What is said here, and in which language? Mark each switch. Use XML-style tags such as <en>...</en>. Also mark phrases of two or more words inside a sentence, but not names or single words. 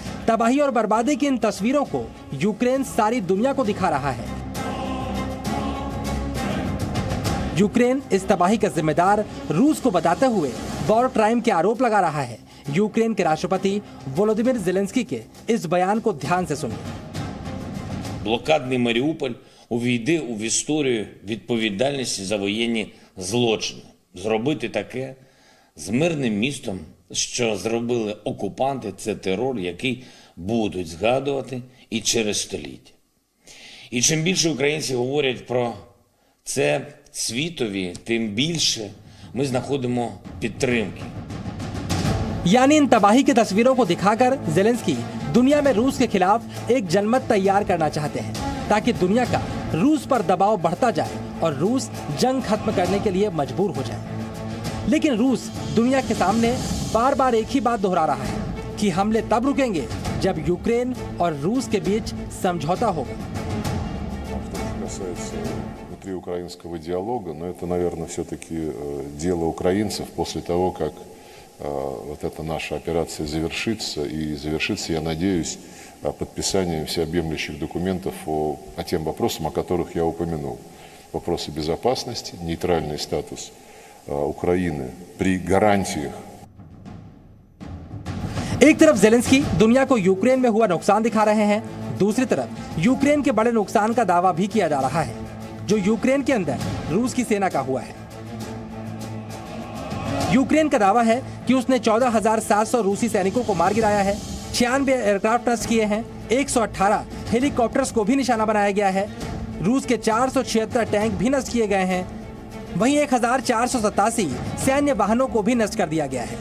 <hi>तबाही और बर्बादी की इन तस्वीरों को यूक्रेन सारी दुनिया को दिखा रहा है। यूक्रेन इस तबाही का जिम्मेदार रूस को बताते हुए</hi> <en>war crime</en> <hi>के आरोप लगा रहा है। यूक्रेन के राष्ट्रपति वोलोदिमीर ज़ेलेंस्की के इस बयान को ध्यान से सुनिए।</hi> <uk>Блокадний Маріуполь увійде в історію відповідальності за воєнні злочини. Зробити таке з мирним містом, що зробили окупанти, це терор, який будуть згадувати і через століття. І чим більше українці говорять про це світові, тим більше ми знаходимо підтримки.</uk> <hi>यानी इन तबाही की तस्वीरों को दिखाकर ज़ेलेंस्की दुनिया में रूस के खिलाफ एक जनमत तैयार करना चाहते हैं, ताकि दुनिया का रूस पर दबाव बढ़ता जाए और रूस जंग खत्म करने के लिए मजबूर हो जाए। लेकिन रूस दुनिया के सामने बार बार एक ही बात दोहरा रहा है कि हमले तब रुकेंगे जब यूक्रेन और रूस के बीच समझौता होगा।</hi> <ru>Украинского диалога, но это, наверное, все-таки дело украинцев после того, как вот эта наша операция завершится, и завершится, я надеюсь, подписанием всеобъемлющих документов по тем вопросам, о которых я упомянул. Вопросы безопасности, нейтральный статус Украины при гарантиях.</ru> <hi>एक तरफ ज़ेलेंस्की दुनिया को यूक्रेन में हुआ नुकसान दिखा रहे हैं, दूसरी तरफ यूक्रेन के बड़े नुकसान का दावा भी किया जा रहा है जो यूक्रेन के अंदर रूस की सेना का हुआ है। यूक्रेन का दावा है कि उसने 14,700 रूसी सैनिकों को मार गिराया है, 96 एयरक्राफ्ट नष्ट किए हैं, 118 हेलीकॉप्टर्स को भी निशाना बनाया गया है, रूस के 476 टैंक भी नष्ट किए गए हैं, वहीं 1,487 सैन्य वाहनों को भी नष्ट कर दिया गया है।</hi>